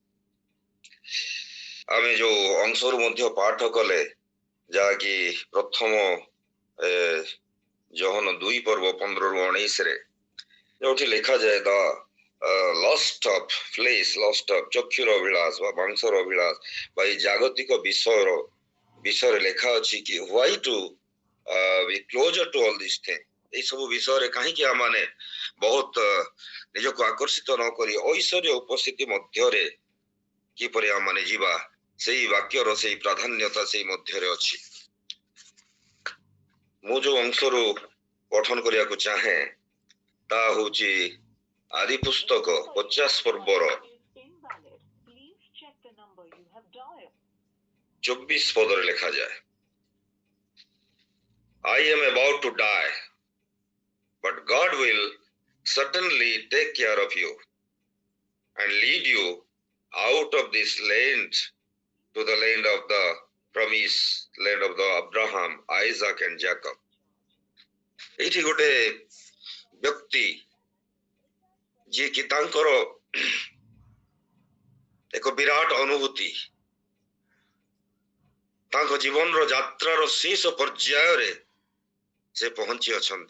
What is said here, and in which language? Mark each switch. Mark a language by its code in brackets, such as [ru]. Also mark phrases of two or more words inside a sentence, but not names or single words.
[or] ଆମେ ଯୋଉ ଅଂଶରୁ ମଧ୍ୟ ପାଠ କଲେ, ଯାହାକି ପ୍ରଥମ ଯୋହନ 2 ପର୍ବ 15-19 ଯୋଉଠି ଲେଖାଯାଏ [en] the lust of flesh, lust of [or] ଚକ୍ଷୁର ଅଭିଳାଷ ବା ମାଂସର ଅଭିଳାଷ ବା ଏଇ ଜାଗତିକ ବିଷୟରେ ଲେଖା ଅଛି କି [en] why to be closer to all these things। [or] ଏଇ ସବୁ ବିଷୟରେ କାହିଁକି ଆମମାନେ ବହୁତ ନିଜକୁ ଆକର୍ଷିତ ନ କରି ଐଶ୍ୱର୍ଯ୍ୟ ଉପସ୍ଥିତି ମଧ୍ୟରେ କିପରି ଆମମାନେ ଯିବା, ସେଇ ବାକ୍ୟର ସେଇ ପ୍ରାଧାନ୍ୟତା ସେଇ ମଧ୍ୟରେ ଅଛି। ମୁଁ ଯୋଉ ଅଂଶରୁ ପଠନ କରିବାକୁ ଚାହେଁ ତାହା ହଉଛି ଆଦି ପୁସ୍ତକ 50 ପର୍ବର 24 ପଦରେ ଲେଖାଯାଏ, [en] I am about to die, but God will certainly take care of you and lead you out of this land to the land of the promise, land of the Abraham, Isaac and Jacob। [or] ଏଇଠି ଗୋଟେ ବ୍ୟକ୍ତି ଯିଏ କି ତାଙ୍କର ଏକ ବିରାଟ ଅନୁଭୂତି, ତାଙ୍କ ଜୀବନର ଯାତ୍ରାର ଶେଷ ପର୍ଯ୍ୟାୟରେ ସେ ପହଞ୍ଚି ଅଛନ୍ତି।